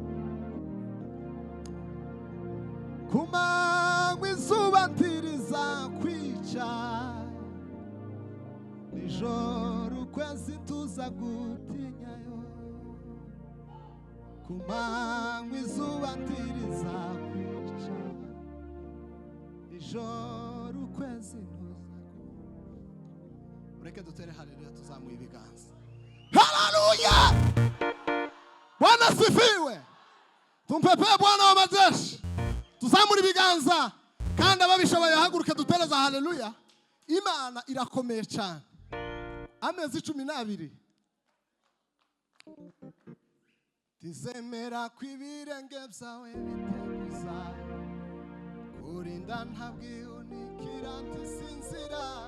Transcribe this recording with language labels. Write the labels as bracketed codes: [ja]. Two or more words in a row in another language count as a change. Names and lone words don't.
[rw] kumanywa izuba ntirizakwica nijoro ukwezi tuzagutinyayo kumanywa izuba ntirizakwica nijoro ukwezi ntuzagutinyayo ureke dutere haleluya tuzamuye ibiganza haleluya [sw] Bwana sifiwe [rw] tumpepee [sw] Bwana wa majeshi [rw] tuzamura ibiganza kandi ababishoboye haguruke dutereza haleluya Imana irakomeye cyane amezi 12 tizemera kwibirenge byawe biteguza kurinda ntabwihunikira ntisinzira